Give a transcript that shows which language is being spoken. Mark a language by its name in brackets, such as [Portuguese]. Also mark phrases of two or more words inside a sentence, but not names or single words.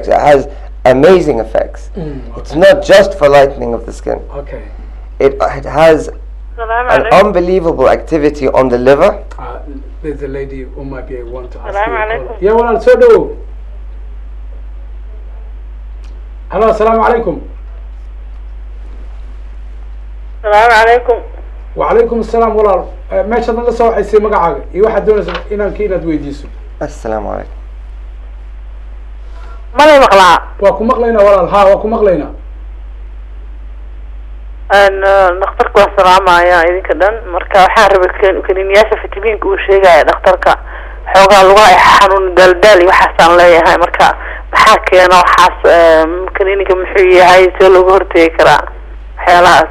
[English] It has amazing effects. Okay. It's not just for lightening of the skin. Okay. It has an unbelievable activity on the liver. There's a lady who might be want to ask Assalamu you. alaikum. Yeah, well, so do. Hello, [Arabic] السلام عليكم. السلام عليكم. وعليكم السلام [Somali] walaal meeshaad naga soo waxaysay magacaaga iyo waxaad doonaysaa inaad weydiiso. [Arabic] السلام عليكم. [Somali] Malay maqlaa. waa ku maqlaynaa walaal haa waa ku maqlaynaa. dhakhtarka waa salaamaya idinka dhan marka waxaan rabay kaniiniyaasha fitamiinka uu sheegaya dhakhtarka xoogaa lugaha ay xanuun daldaal iyo waxaasaan leeyahay marka maxaa keena waxaas kaniiniga muxuu yahay see looga hortegi karaa waxyaalahaas.